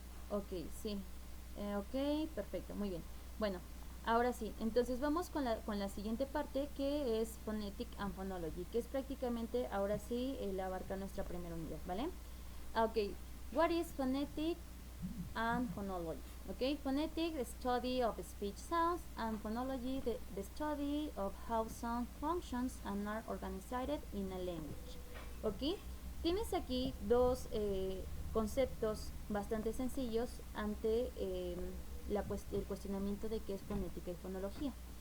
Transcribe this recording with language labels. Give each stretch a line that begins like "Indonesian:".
Spanish: Ok, sí. Ok, perfecto, muy bien. Bueno, ahora sí, entonces vamos con la siguiente parte, que es Phonetic and Phonology, que es prácticamente, ahora sí, abarca nuestra primera unidad, ¿vale?
English: Ok, what is phonetic and phonology? Okay, phonetic, the study of speech sounds, and phonology, the study of how sound functions and are organized in a language.
Spanish: Okay, tienes aquí dos conceptos bastante sencillos ante el cuestionamiento de qué es fonética y fonología.